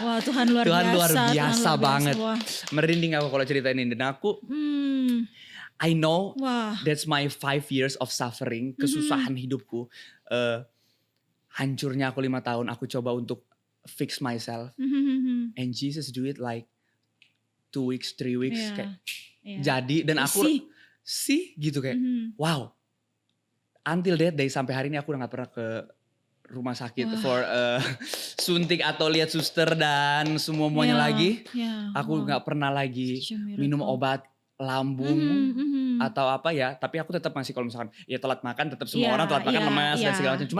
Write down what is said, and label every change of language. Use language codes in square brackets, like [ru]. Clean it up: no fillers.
[id] Wah, Tuhan luar biasa banget. Merinding aku kalau ceritain ini. Dan aku [en] I know that's my 5 years of suffering, [id] kesusahan hidupku. Hancurnya aku 5 tahun, aku coba untuk [en] fix myself. And Jesus do it like 2 weeks, 3 weeks. [id] Kayak jadi, dan aku gitu kayak wow. [en] Until that day, [id] sampai hari ini aku udah gak pernah ke rumah sakit for suntik atau lihat suster dan semuanya lagi. Aku gak pernah lagi minum obat lambung atau apa ya, tapi aku tetap masih kalau misalkan ya telat makan, tetap semua orang telat makan lemas dan segala macam.